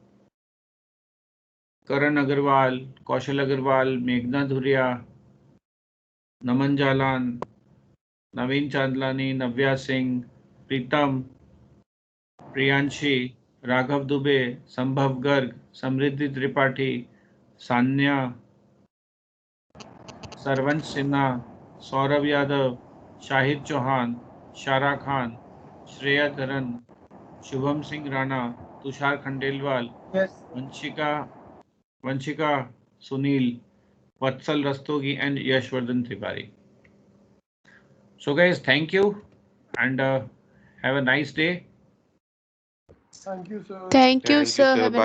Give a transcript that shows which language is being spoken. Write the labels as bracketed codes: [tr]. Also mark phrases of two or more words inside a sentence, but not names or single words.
[en] Karan Agarwal, Kaushal Agarwal, Meghna Dhuria, Naman Jalan, Naveen Chandlani, Navya Singh, Pritam, Priyanshi, Raghav Dubey, Sambhav Garg, Samriddhi Tripathi, Sanya, Sarvansh Sinha, Saurabh Yadav, Shahid Chauhan, Shara Khan, Shreya Dharan, Shubham Singh Rana, Tushar Khandelwal, Yes. Vanshika, Sunil, Vatsal Rastogi, and Yashwardhan Tripari. So guys, thank you, and Have a nice day. Thank you, sir. Thank you, Thank you, sir.